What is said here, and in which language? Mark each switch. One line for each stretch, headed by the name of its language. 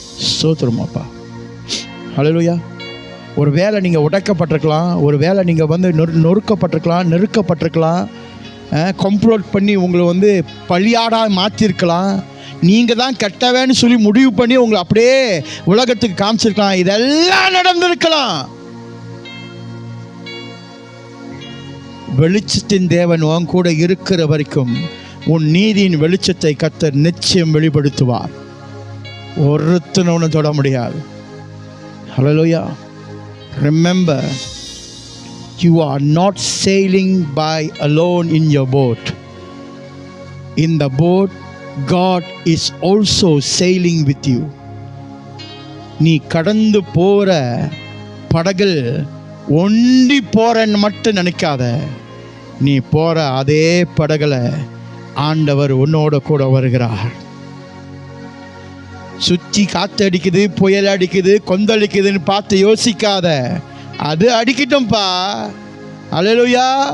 Tamil: ஸ்தோத்திரமாப்பா. ஹல்லேலூயா. ஒரு வேளை நீங்கள் உடைக்கப்பட்டிருக்கலாம், ஒரு வேளை நீங்கள் வந்து நொறுக்கப்பட்டிருக்கலாம், நெருக்கப்பட்டிருக்கலாம், கம்ப்ளோட் பண்ணி உங்களை பழியாடாக மாற்றிருக்கலாம், நீங்கள் தான் கெட்டவேன்னு சொல்லி முடிவு பண்ணி உங்களை அப்படியே உலகத்துக்கு காமிச்சிருக்கலாம், இதெல்லாம் நடந்திருக்கலாம். வெளிச்சத்தின் தேவன் உன் கூட இருக்கிற வரைக்கும் உன் நீதியின் வெளிச்சத்தை கர்த்தர் நிச்சயம் வெளிப்படுத்துவார். ஒருத்தனும் தொட முடியாது. ஹல்லேலூயா.
English: Remember, you are not sailing by alone in your boat. In the boat, God is also sailing with you.
Tamil: நீ கடந்து போகிற படகில் ஒண்டி போறன்னு மட்டும் நினைக்காத. நீ போற அதே படகுல ஆண்டவர் உன்னோட கூட வருகிறார். சுற்றி காத்து அடிக்குது, புயல் அடிக்குது, கொந்தளிக்குதுன்னு பார்த்து யோசிக்காத. அது அடிக்கட்டும்பா. அல்லேலூயா.